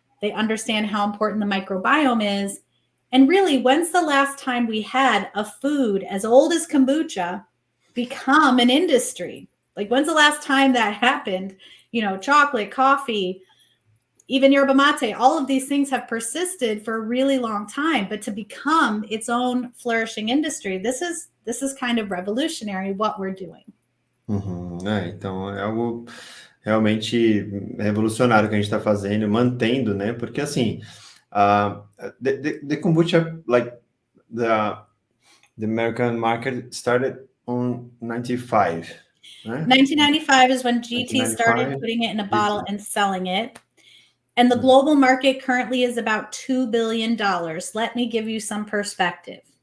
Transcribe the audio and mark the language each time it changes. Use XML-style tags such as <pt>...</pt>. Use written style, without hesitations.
<en>They understand how important the microbiome is. And really, when's the last time we had a food as old as kombucha become an industry? Like, when's the last time that happened? You know, chocolate, coffee, even yerba mate, all of these things have persisted for a really long time, but to become its own flourishing industry, this is kind of revolutionary what we're doing. Uhum.</en> <pt>Então é algo realmente revolucionário que a gente está fazendo, mantendo, né? Porque assim,</pt> <en>the kombucha, like the American market started on 95, né? 1995 is when GT 1995, started putting it in a bottle GT. and selling it. And the global market currently is about $2 billion. Let me give you some perspective.</en>